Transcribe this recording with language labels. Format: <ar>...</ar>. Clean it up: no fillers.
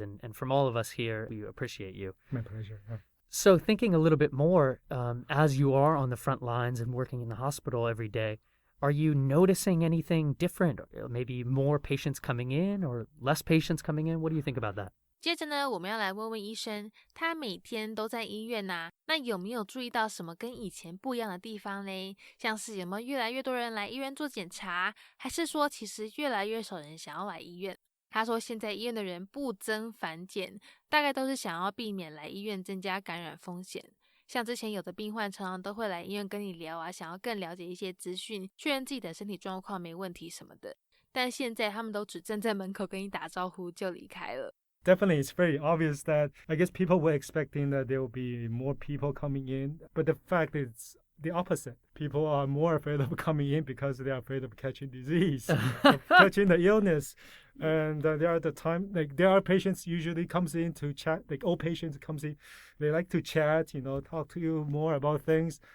<en>And from all of us here, we appreciate you. My pleasure. Yeah. So thinking a little bit more, as you are on the front lines and working in the hospital every day, are you noticing anything different? Maybe more patients coming in or less patients coming in? What do you think about that?</en> <zh>接着呢，我们要来问问医生，他每天都在医院啊，那有没有注意到什么跟以前不一样的地方嘞？像是有没有越来越多人来医院做检查，还是说其实越来越少人想要来医院？他说现在医院的人不增反减，大概都是想要避免来医院增加感染风险。像之前有的病患常常都会来医院跟你聊啊，想要更了解一些资讯，确认自己的身体状况没问题什么的。但现在他们都只站在门口跟你打招呼就离开了。</zh> <en>Definitely, it's very obvious that I guess people were expecting that there will be more people coming in, but the fact is the opposite. People are more afraid of coming in because they are afraid of catching disease, of catching the illness. And there are patients usually comes in to chat, like old patients comes in, they like to chat, talk to you more about things.</en>